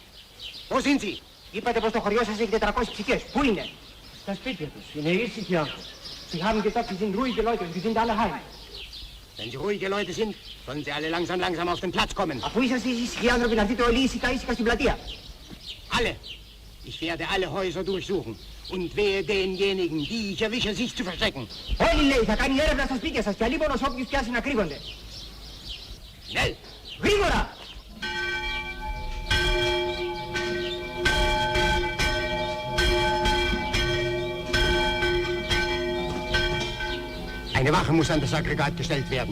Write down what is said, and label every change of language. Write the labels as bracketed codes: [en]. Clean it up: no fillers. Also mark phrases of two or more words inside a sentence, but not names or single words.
[de] Wo sind sie? [el] Είπατε πως το χωριό σας έχει 400 ψυχές. Πού είναι? Στα σπίτια τους. Είναι ήσυχοι άνθρωποι. [de] Sie haben gesagt, sie sind ruhige Leute und sie sind alle heim. Wenn sie ruhige Leute sind, sollen sie alle langsam auf den Platz kommen. [el] Αφού είσαστε ήσυχοι άνθρωποι, να δείτε όλοι ήσυχα στην πλατεία. Alle. [de] Ich werde alle Häuser durchsuchen. Und wehe denjenigen, die ich erwische, sich zu verstecken. [el] Όλοι, λέει, θα κάνει έρευνα στα σπίτια σας και αλίμονος όποιους πιάσει να κρύβονται. [de] Schnell! [el] Γρήγορα! [de] Eine Wache muss an das Aggregat gestellt werden.